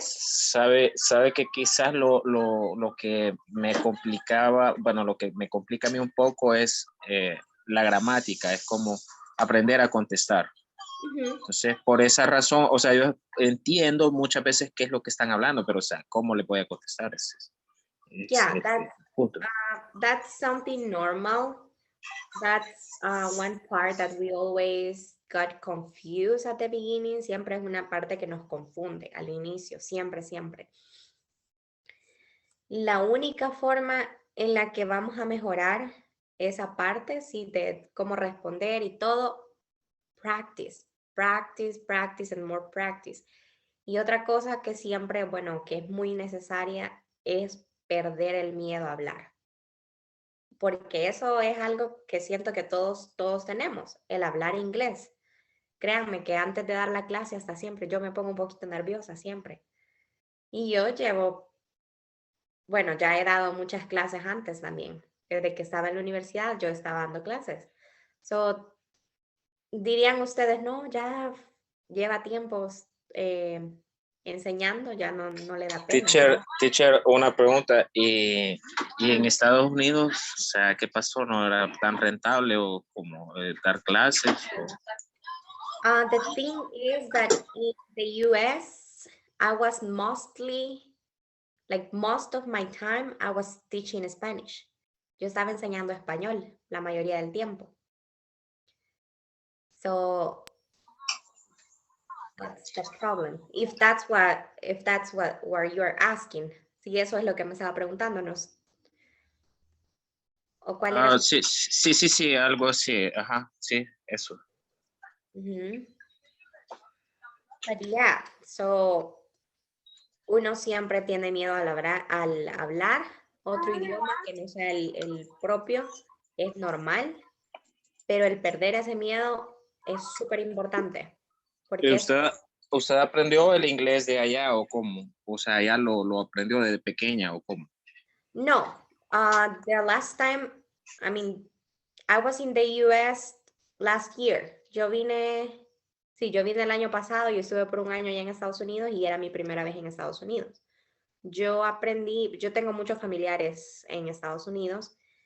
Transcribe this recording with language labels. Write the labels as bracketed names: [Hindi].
[Spanish] Sabe que quizás lo que me complicaba, bueno, lo que me complica a mí un poco es la gramática, es como aprender a contestar. Ujú. Entonces, por esa razón, o sea, yo entiendo muchas veces qué es lo que están hablando, pero, o sea, ¿cómo le voy a contestar? [English] Yeah, [Spanish] El punto. [English] that's something normal. That's one part that we always got confused at the beginning. [Spanish] Siempre es una parte que nos confunde al inicio, siempre, siempre. La única forma en la que vamos a mejorar esa parte, sí, de cómo responder y todo, [English] practice, practice, practice and more practice. [Spanish] Y otra cosa que siempre, bueno, que es muy necesaria es perder el miedo a hablar. Porque eso es algo que siento que todos tenemos, el hablar inglés. Créanme que antes de dar la clase hasta siempre, yo me pongo un poquito nerviosa siempre. Y yo bueno, ya he dado muchas clases antes también. Desde que estaba en la universidad yo estaba dando clases. So, dirían ustedes, no, ya lleva tiempos enseñando, ya no le da pena, ¿verdad? Teacher, una pregunta. ¿Y en Estados Unidos, o sea, qué pasó? ¿No era tan rentable o como dar clases? [English] The thing is that in the US, I was mostly, like most of my time, I was teaching Spanish. [Spanish] Yo estaba enseñando español la mayoría del tiempo. [English] So that's the problem. If that's what you're asking. [Spanish] Si eso es lo que me estaba preguntándonos. ¿O cuál era su... Sí, sí, sí, sí, algo así. Ajá, sí, eso. But yeah, so uno siempre tiene miedo al hablar otro idioma que no sea el propio, es normal, pero el perder ese miedo es súper importante. Porque ¿Usted aprendió el inglés de allá o cómo? O sea, ¿ya lo aprendió desde pequeña o cómo? [English] no, the last time, I mean, I was in the US last year. [Spanish] Yo vine el año pasado y estuve por un año allá en Estados Unidos y era mi primera vez en Estados Unidos. Yo tengo muchos familiares en Estados Unidos.